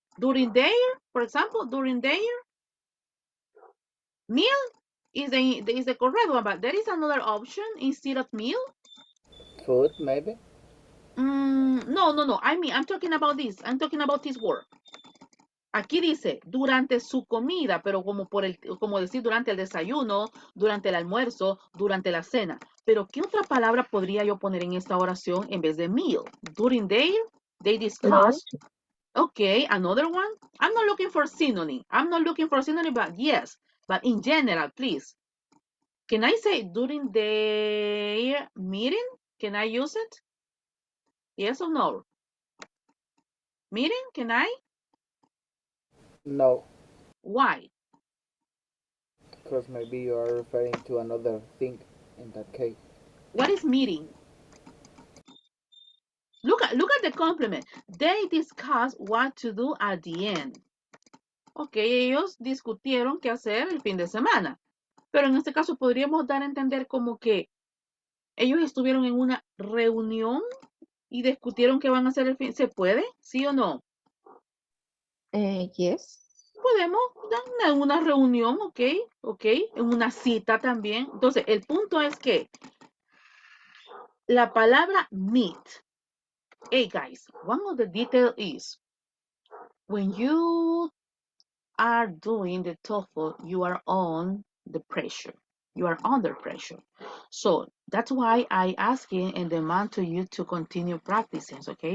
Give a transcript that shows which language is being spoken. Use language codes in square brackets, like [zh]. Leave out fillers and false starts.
[en] During their, for example, during their meal is the correct one, but there is another option instead of meal. Food, maybe? No. I'm talking about this. I'm talking about this word. [es] Aquí dice durante su comida, pero como decir durante el desayuno, durante el almuerzo, durante la cena. Pero ¿qué otra palabra podría yo poner en esta oración en vez de meal? [en] During they discuss. Okay, another one. I'm not looking for synonym. But yes. But in general, please. Can I say during their meeting? Can I use it? Yes or no? Meeting, can I? No, Why? because maybe you are referring to another thing in that case. What is meeting? Look at the complement. They discuss what to do at the end. [es] Ok, ellos discutieron qué hacer el fin de semana. Pero en este caso podríamos dar a entender como que ellos estuvieron en una reunión y discutieron qué van a hacer el fin. ¿Se puede? ¿Sí o no? [en] Yes. [es] Podemos dar en una reunión, ok, en una cita también. Entonces, el punto es que la palabra meet. [en] Hey guys, one of the details is when you are doing the TOEFL, you are on the pressure. You are under pressure. So that's why I asking and demand to you to continue practicing, okay?